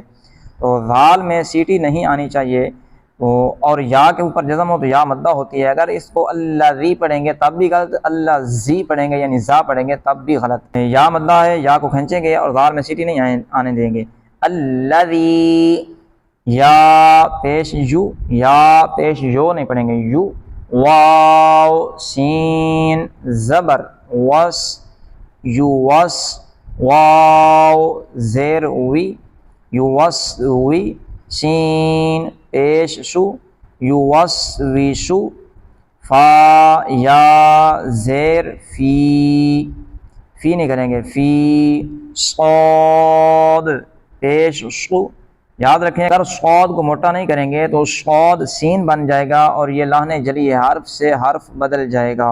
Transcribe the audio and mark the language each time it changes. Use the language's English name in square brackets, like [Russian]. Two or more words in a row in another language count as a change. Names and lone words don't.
[Urdu] تو زال میں سیٹی نہیں آنی چاہیے، اور یا کے اوپر جزم ہو تو یا مدہ ہوتی ہے، اگر اس کو الذی پڑھیں گے تب بھی غلط، الذی پڑھیں گے یعنی زا پڑھیں گے تب بھی غلط، یا مدہ ہے، یا کو کھنچیں گے اور زال میں سیٹی نہیں آنے دیں گے۔ الذی، یا پیش یو، یا پیش یو نہیں پڑھیں گے، یو، واو سین زبر وس، یو وس، واو زیر وی، یو وس وی، سین پیش سو، یو وس وی سو، فا یا زیر فی نہیں کریں گے، فی، صاد پیش سو، یاد رکھیں اگر صاد کو موٹا نہیں کریں گے تو صاد سین بن جائے گا اور یہ لہن جلی حرف سے حرف بدل جائے گا۔